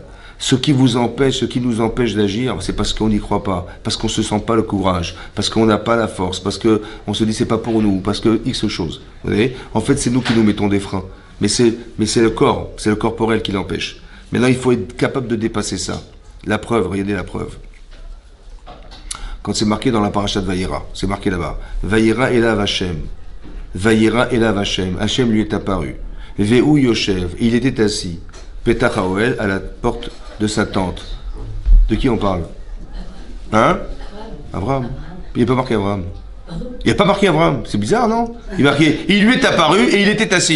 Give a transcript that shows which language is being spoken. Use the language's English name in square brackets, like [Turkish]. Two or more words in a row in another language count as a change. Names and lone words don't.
[French] Ce qui nous empêche d'agir, c'est parce qu'on n'y croit pas, parce qu'on ne se sent pas le courage, parce qu'on n'a pas la force, parce qu'on se dit c'est pas pour nous, parce que X chose. Vous voyez? En fait, c'est nous qui nous mettons des freins. Mais c'est le corps, c'est le corporel qui l'empêche. Maintenant, il faut être capable de dépasser ça. La preuve, regardez la preuve. Quand c'est marqué dans la paracha de Vayera, c'est marqué là-bas. [Hebrew] וירא אליו השם. וירא אליו השם. [French] Hashem lui est apparu. [Hebrew] והוא יושב. [French] Il était assis. [Hebrew] פתח האהל, [French] à la porte de sa tente. De qui on parle? Hein? Abraham. Il n'est pas marqué Abraham. Il n'y a pas marqué Abraham. C'est bizarre, non? Il est marqué, il lui est apparu et il était assis.